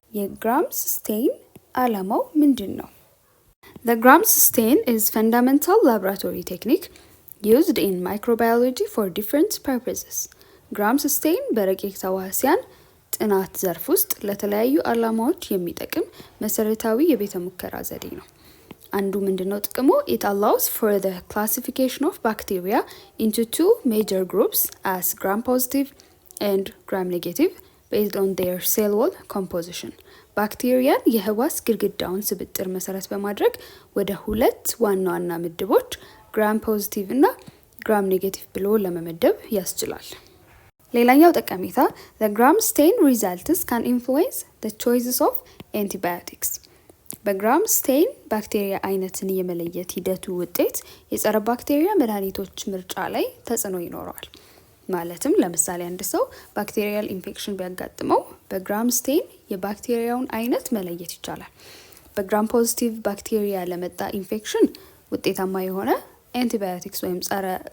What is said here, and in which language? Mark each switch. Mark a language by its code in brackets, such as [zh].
[am] የግራምስ ስቴን ዓላማው ምንድን ነው? [en] The Grams stain is fundamental laboratory technique used in microbiology for different purposes. [am] Grams stain በረቂቅ ተዋሲያን ጥናት ዘርፍ ውስጥ ለተለያዩ ዓላማዎች የሚጠቅም መሰረታዊ የቤተ ሙከራ ዘዴ ነው። አንዱ ምንድነው ጥቅሙ? [en] It allows for the classification of bacteria into two major groups as gram-positive and gram-negative based on their cell wall composition. [am] ባክቴሪያን የህዋስ ግድግዳውን ስብጥር መሰረት በማድረግ ወደ ሁለት ዋና ዋና ምድቦች ግራም ፖዚቲቭ እና ግራም ኔጌቲቭ ብሎ ለመመደብ ያስችላል። ሌላኛው ጠቀሜታ [en] the gram stain results can influence the choices of antibiotics። [am] በግራም ስቴን ባክቴሪያ አይነትን የመለየት ሂደቱ ውጤት የጸረ ባክቴሪያ መድኃኒቶች ምርጫ ላይ ተጽዕኖ ይኖረዋል። ማለትም ለምሳሌ አንድ ሰው ባክቴሪያል ኢንፌክሽን ቢያጋጥመው በግራም ስቴን የባክቴሪያውን አይነት መለየት ይቻላል። በግራም ፖዚቲቭ ባክቴሪያ ለመጣ ኢንፌክሽን ውጤታማ የሆነ አንቲባዮቲክስ ወይም ጸረ